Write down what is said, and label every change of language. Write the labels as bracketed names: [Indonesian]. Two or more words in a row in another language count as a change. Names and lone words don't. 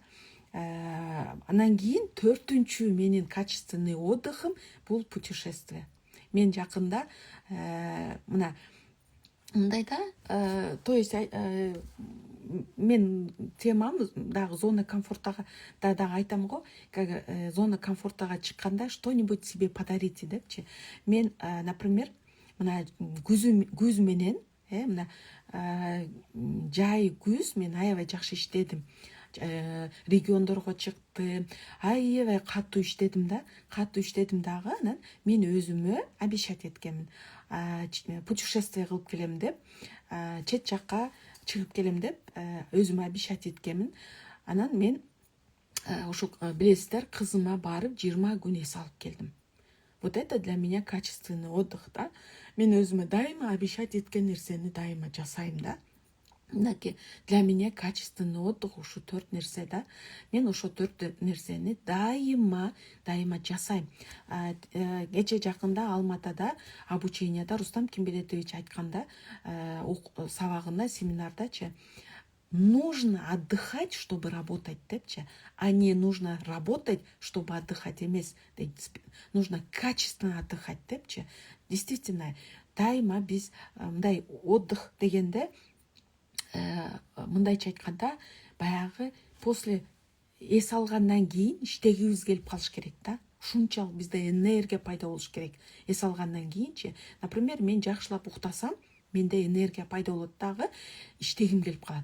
[Kyrgyz] Анан кийин төртүнчү менин [Russian] качественный отдыхым [Kyrgyz] бул путешествие. Мен жакында мына мындай да, то есть мен темам дагы [Russian] зона комфортага [Kyrgyz] дагы айтам го, [Russian] как зона комфортага [Kyrgyz] чыкканда [Russian] что-нибудь себе подарите [Kyrgyz] депчи. Мен, например, мына күз менен, мына жай күз мен аябай жакшы иштедим. Региондорго чыктым, аябай катуу иштедим да. Катуу иштедим дагы, анан мен өзүмө обещать эткенмин. Путешествие кылып келем деп, чет жакка чыгып келем деп өзүмө обещать эткенмин. Анан мен ушу билесиздер, кызыма барып 20 күн эс алып келдим. [Russian] Вот это для меня качественный отдых да. [Kyrgyz] Мен өзүмө дайыма обещать эткен нерсени дайыма жасайм да. Мынакей, [Russian] для меня качественный отдых [Kyrgyz] ушу 4 нерсе да. Мен ошо 4 нерсени дайыма жасайм. Кече жакында Алматада обученияда Рустам Кимбелетович айтканда, сабагында, семинардачы, [Russian] нужно отдыхать, чтобы работать депче, а не нужно работать, чтобы отдыхать емес. Нужно качественно отдыхать депче. Действительно, [Kyrgyz] дайма біз мындай отдых дегенде мындайча айтканда баягы после эс алгандан кийин иштегибиз келип калыш керек да. Ушунчалык бизде энергия пайда болуш керек. Эс алгандан кийинчи, например, мен жакшылап уктасам, менде энергия пайда болот дагы, иштегим келип калат.